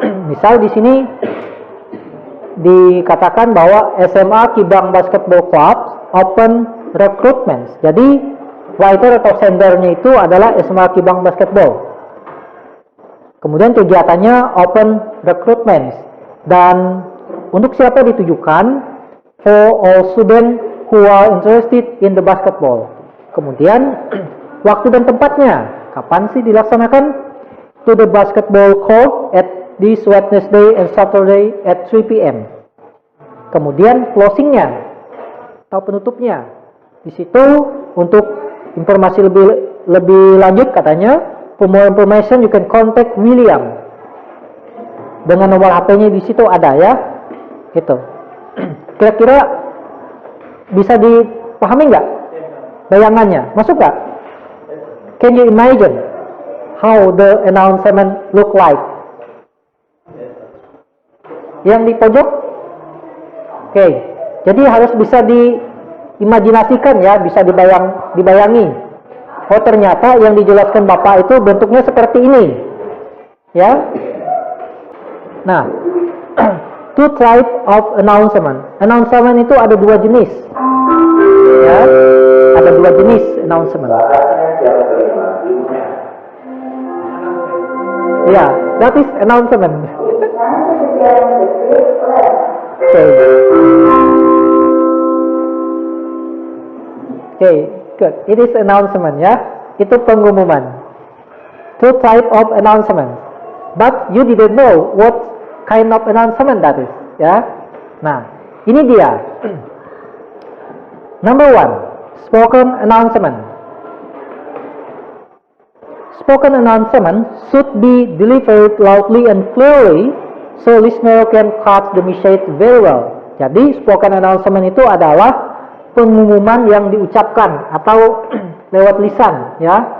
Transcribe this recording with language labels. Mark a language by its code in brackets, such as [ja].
[id] Misal di sini dikatakan bahwa SMA Kibang Basketball Club open recruitment. Jadi writer atau sendernya itu adalah SMA Kibang Basketball. Kemudian kegiatannya open recruitment, dan untuk siapa ditujukan? [en] For all students who are interested in the basketball. [id] Kemudian waktu dan tempatnya, kapan sih dilaksanakan? [en] To the basketball court at this Wednesday and Saturday at 3 p.m. [id] Kemudian closingnya atau penutupnya. Di situ untuk informasi lebih lanjut katanya, [en] for more information you can contact William. [id] Dengan nomor HP-nya di situ ada ya. Gitu. Kira-kira bisa dipahami nggak bayangannya? Masuk nggak? [en] Can you imagine how the announcement look like? [id] Yang di pojok? Oke. Jadi harus bisa diimajinasikan ya, bisa dibayangi. Oh ternyata yang dijelaskan Bapak itu bentuknya seperti ini. Ya. [en] Nah, two type of announcement. [id] Announcement itu ada dua jenis. Ya, ada dua jenis announcement. [en] Ya, that is announcement. Okay, good. It is announcement ya. [id] Itu pengumuman. [en] Two type of announcement. But you didn't know what kind of announcement that is, ya. [id] Nah, ini dia. [en] Number one, spoken announcement. Spoken announcement should be delivered loudly and clearly so listener can catch the message very well. [id] Jadi, spoken announcement itu adalah pengumuman yang diucapkan atau lewat lisan, ya.